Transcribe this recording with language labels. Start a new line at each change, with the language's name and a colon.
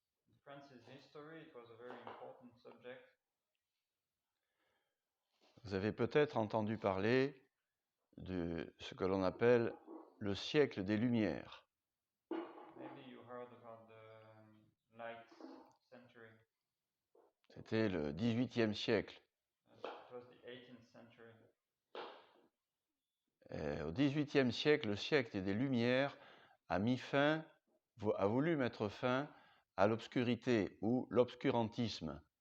English: In France's history, it was a very important subject.
French: Vous avez peut-être entendu parler de ce que l'on appelle le siècle des Lumières.
English: Maybe you heard about the light century.
French: C'était le XVIIIe siècle.
English: It was the 18th century.
French: Et au XVIIIe siècle, le siècle des Lumières a voulu mettre fin à l'obscurité ou l'obscurantisme.